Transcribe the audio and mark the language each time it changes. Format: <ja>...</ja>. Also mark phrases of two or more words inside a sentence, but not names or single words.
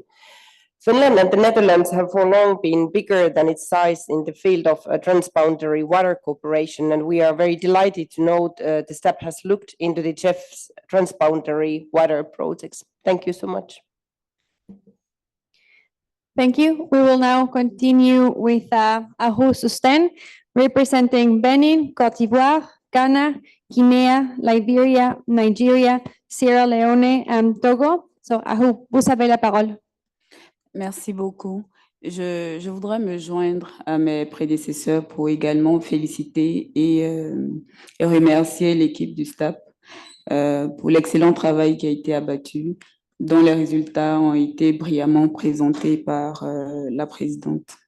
<en>Finland and the Netherlands have for long been bigger than its size in the field of transboundary water cooperation, and we are very delighted to note the staff has looked into the GEF's transboundary water projects. Thank you so much. Thank you. We will now continue with Ahu Susten, representing Benin, Côte d'Ivoire, Ghana, Guinea, Liberia, Nigeria, Sierra Leone, and Togo. So, Ahu,</en> <fr>vous avez la parole. Merci beaucoup. Je voudrais me joindre à mes prédécesseurs pour également féliciter et remercier l'équipe du STAP pour l'excellent travail qui a été abattu, dont les résultats ont été brillamment présentés par la présidente.</fr>